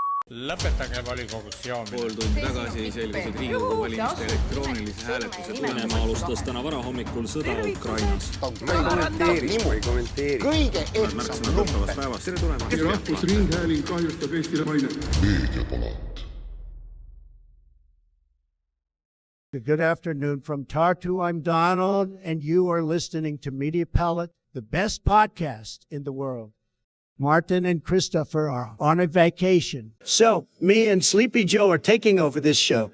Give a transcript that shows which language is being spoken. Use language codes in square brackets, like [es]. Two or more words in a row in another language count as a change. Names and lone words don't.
[et] Lõpetage volikogus joomine. Pool tundi tagasi selgus, et Riigikogu valimiste elektroonilise hääletuse Venemaa alustas täna varahommikul sõda Ukrainas. Ma ei kommenteeri. Kõige ehtsam lumpen. Tere tulemast. Rahvusringhääling kahjustab Eestile mainet. Meediapalat. [en] Good afternoon from Tartu. I'm Donald, and you are listening to Media Palette, the best podcast in the world. Martin and Christopher are on a vacation. So, me and Sleepy Joe are taking over this show.